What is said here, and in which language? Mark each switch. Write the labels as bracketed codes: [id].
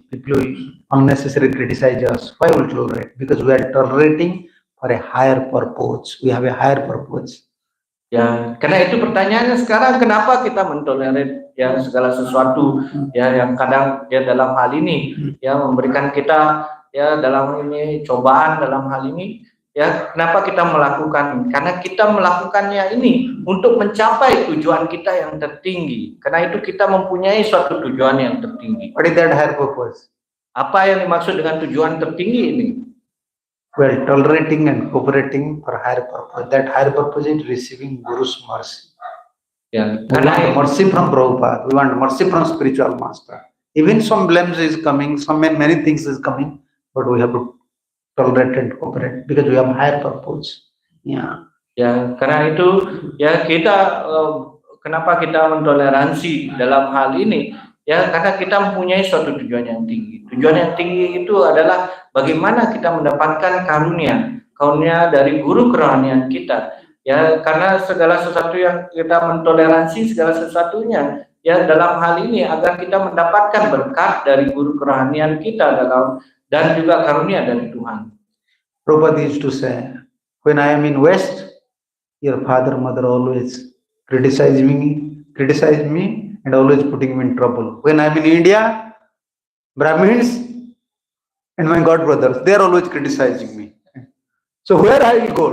[en] People will unnecessarily criticize us. Why will tolerate? Because we are tolerating for a higher purpose. We have a higher purpose. [id] Ya, karena itu pertanyaannya sekarang, kenapa kita mentolerir ya segala sesuatu ya yang kadang ya dalam hal ini ya memberikan kita ya dalam ini cobaan dalam hal ini ya, kenapa kita melakukan? Karena kita melakukannya ini untuk mencapai tujuan kita yang tertinggi. Karena itu kita mempunyai suatu tujuan yang tertinggi. [en] What is that higher purpose? [id] Apa yang dimaksud dengan tujuan tertinggi ini? [en] Well, tolerating and cooperating for higher purpose. That higher purpose is receiving Guru's mercy. [id] Ya, [en] We want mercy from Prabhupada. We want mercy from spiritual master. Even some blames is coming, many things is coming, but we have to tolerate and cooperate because we have higher purpose. Yeah. [id] Ya, karena itu ya kita kenapa kita mentoleransi dalam hal ini? Ya, karena kita mempunyai suatu tujuan yang tinggi. Tujuan yang tinggi itu adalah bagaimana kita mendapatkan karunia dari guru kerohanian kita. Ya, karena segala sesuatu yang kita mentoleransi segala sesuatunya ya dalam hal ini agar kita mendapatkan berkat dari guru kerohanian kita dan juga karunia dari Tuhan. [en] Prabhupada used to say, when I am in West, your father, mother always criticize me and always putting me in trouble. When I'm in India, Brahmins and my god brothers, they are always criticizing me. So where I will go?